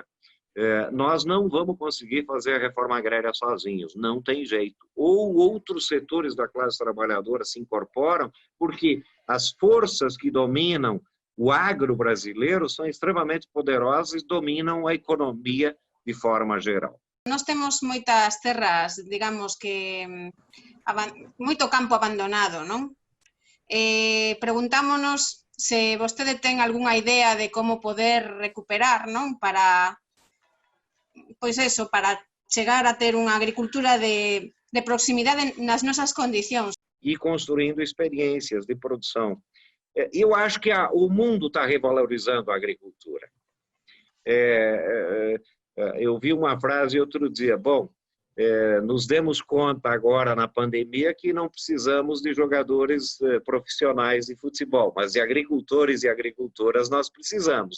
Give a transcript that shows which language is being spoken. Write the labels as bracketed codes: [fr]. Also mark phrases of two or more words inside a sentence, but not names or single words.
[pt] Nós não vamos conseguir fazer a reforma agrária sozinhos, não tem jeito. Ou outros setores da classe trabalhadora se incorporam, porque as forças que dominam o agro brasileiro são extremamente poderosas e dominam a economia de forma geral. [gl] Nós temos moitas terras, digamos que moito campo abandonado, non? Preguntámonos se vostede ten algunha idea de como poder recuperar, non? Para, pois eso, para chegar a ter unha agricultura de proximidade nas nosas condicións. [pt] E construindo experiências de produção. Eu acho que o mundo está revalorizando a agricultura. Eu vi uma frase outro dia, nos demos conta agora na pandemia que não precisamos de jogadores profissionais de futebol, mas de agricultores e agricultoras nós precisamos.